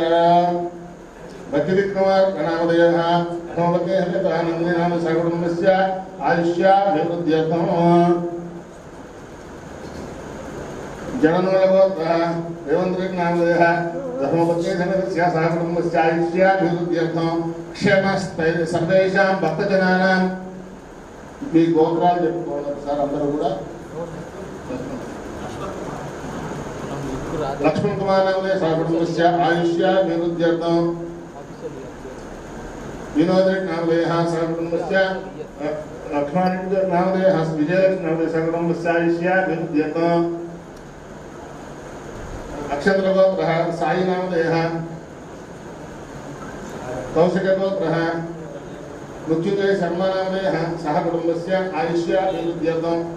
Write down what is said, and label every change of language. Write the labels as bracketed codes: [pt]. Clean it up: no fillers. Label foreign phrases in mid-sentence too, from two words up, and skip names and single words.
[sa] भक्ति कुमार नामधेयः नंदिनाम सह कुटुम्बस्य आयुष्याभिवृद्ध्यर्थं जननगोत्रः देवन्द्रिक नामधेयः धर्मपत्नी समेतस्य सह कुटुम्बस्य आयुष्याभिवृद्ध्यर्थं क्षेमस्थैर्य सर्वेषां भक्तजनानां [te] మీ గోత్రాలు చెప్పుకోవాలి సార్ అందరూ కూడా [sa] లక్ష్మణ్ కుమార్ నామధేయ సహ కుటుంబस्य आयुष्याभिवृद्ध्यर्थं विनोद नामधेयः सह कुटुम्बस्य लक्ष्मण नामधेयः विजय नामधेय सह कुटुम्बस्य आयुष्याभिवृद्ध्यर्थं अक्षत्रगोत्रः साई नामधेयः कौशिकगोत्रः मृत्युंजय शर्मा नामधेयः सह कुटुम्बस्य आयुष्याभिवृद्ध्यर्थं